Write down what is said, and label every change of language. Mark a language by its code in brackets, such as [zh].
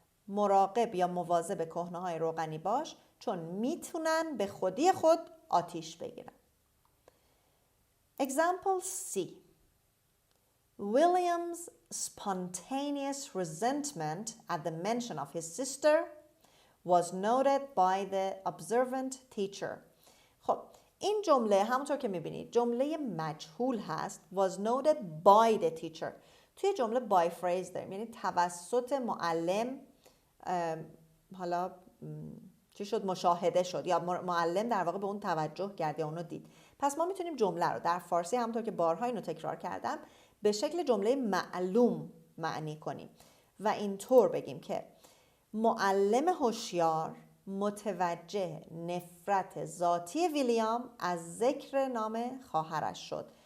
[fa] مراقب یا مواظب کهنه‌های روغنی باش چون میتونن به خودی خود آتیش بگیرن. [en] Example C. William's spontaneous resentment at the mention of his sister was noted by the observant teacher. [fa] خب این جمله همونطور که میبینید جمله مجهول هست. [en] was noted by the teacher. [fa] توی جمله by phrase داریم، یعنی توسط معلم حالا چی شد؟ مشاهده شد، یا معلم در واقع به اون توجه کرد یا اونو دید. پس ما میتونیم جمله رو در فارسی همونطور که بارها اینو تکرار کردم به شکل جمله معلوم معنی کنیم و اینطور بگیم که معلم هوشیار متوجه نفرت ذاتی ویلیام از ذکر نام خواهرش شد.